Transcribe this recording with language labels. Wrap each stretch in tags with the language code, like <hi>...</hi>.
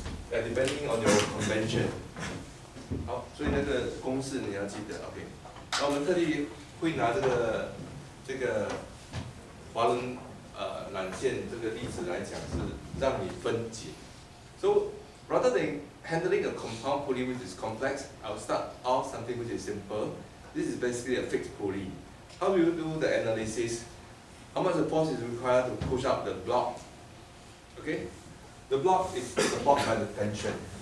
<en>Depending on your convention.</en> <zh>好，所以那个公式你要记得 ，OK。那我们特地会拿这个滑轮缆线这个例子来讲，是让你分解。</zh> <en>So rather than handling a compound pulley which is complex, I'll start off something which is simple. This is basically a fixed pulley. How do you do the analysis? How much the force is required to push up the block? Okay, the block is supported by the tension.</en>